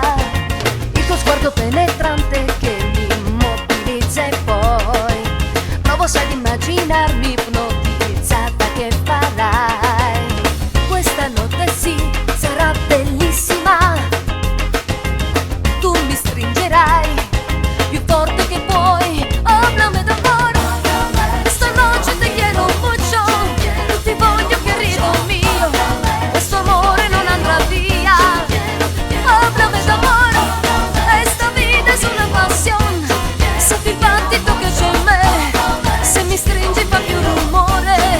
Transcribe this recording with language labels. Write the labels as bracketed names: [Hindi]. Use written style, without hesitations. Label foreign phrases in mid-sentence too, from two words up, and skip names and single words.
[Italian] Il tuo sguardo penetrante che mi immobilizza e poi provo sai di immaginarmi ipnotizzata che farai. Questa notte sì, sarà bellissima, tu mi stringerai più forte che puoi. [Spanish] Háblame de amor, esta noche te quiero mucho, [Italian] ti voglio [Spanish] querido mío, [Italian] questo amore non andrà via. [Spanish] Háblame de amor, esta vida es una pasión, [Italian] senti il battito che c'è in me, se mi stringi fa più rumore.